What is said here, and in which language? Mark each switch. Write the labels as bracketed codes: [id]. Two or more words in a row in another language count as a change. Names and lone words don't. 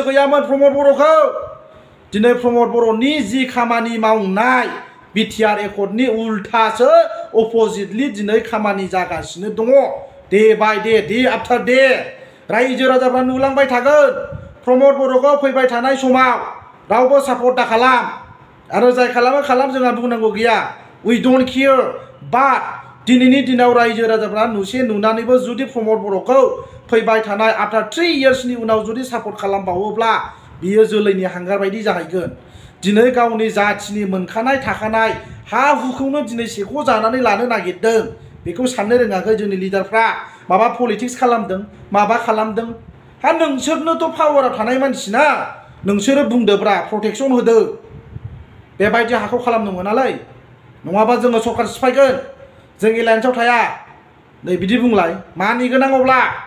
[brx] गैयामोन प्रमद बर'खौ दिनै प्रमद बर'नि जि खामानि मावनाय बिटिआर एकर्डनि उल्टासो अपोजिटलि दिनै खामानि जागासिनो दङ [en] day by day after day [brx] रायजो राजाफ्रा नुलांबाय थागोन प्रमद बर'खौ फैबाय थानाय समाव रावबो सापर्ट दा खालाम आरो जाय खालामो खालाम जोंहा बुंनांगौ गैया [en] we don't care but [brx] दिनैनि दिनाव रायजो राजाफ्रा नुसे नुनानैबो जुदि प्रमद बर'खौ फैबाय थानाय [en] after 3 years [brx] उनाव जुदि सापर्ट खालामबावोब्ला बियो जोलैनि हांगार बायदि जाहैगोन दिनै गावनि जाथिनि मोनखानाय थाखानाय हा हुखौनो दिनै सेख' जानानै लानो नागिरदों बेखौ साननो रोङाखै जोंनि लिडारफ्रा माबा पलिटिक्स खालामदों माबा खालामदों हा नोंसोरनोथ' पावाराव थानाय मानसिना नोंसोरो बुंदोब्रा प्रटेक्सन होदो बेबायदि हाखौ खालामनो मोनालै नङाबा जोङो सरकार सिफायगोन जों एलायन्सआव थाया नै बिदि बुंलाय मानि गोनां अब्ला